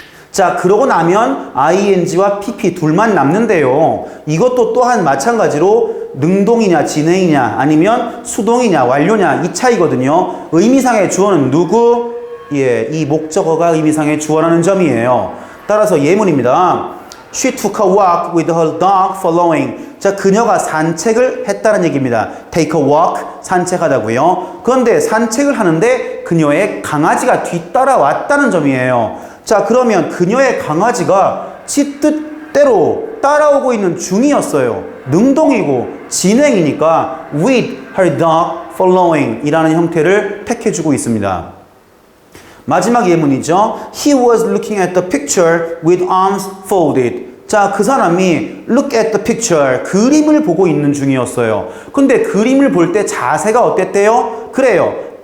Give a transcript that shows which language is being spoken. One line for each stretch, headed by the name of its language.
Korean: 자, 그러고 나면 ing와 pp 둘만 남는데요. 이것도 또한 마찬가지로 능동이냐 진행이냐 아니면 수동이냐 완료냐 이 차이거든요. 의미상의 주어는 누구? 이 목적어가 의미상의 주어라는 점이에요. 따라서 예문입니다.
English: She took a walk with her dog following.
Korean: 자, 그녀가 산책을 했다는 얘기입니다.
English: Take a walk,
Korean: 산책하다고요. 그런데 산책을 하는데 그녀의 강아지가 뒤따라왔다는 점이에요. 자, 그러면 그녀의 강아지가 지 뜻대로 따라오고 있는 중이었어요. 능동이고 진행이니까
English: with her dog following
Korean: 이라는 형태를 택해주고 있습니다. 마지막 예문이죠.
English: He was looking at the picture with arms folded.
Korean: 자, 그 사람이
English: look at the picture,
Korean: 그림을 보고 있는 중이었어요. 근데 그림을 볼 때 자세가 어땠대요? 그래요.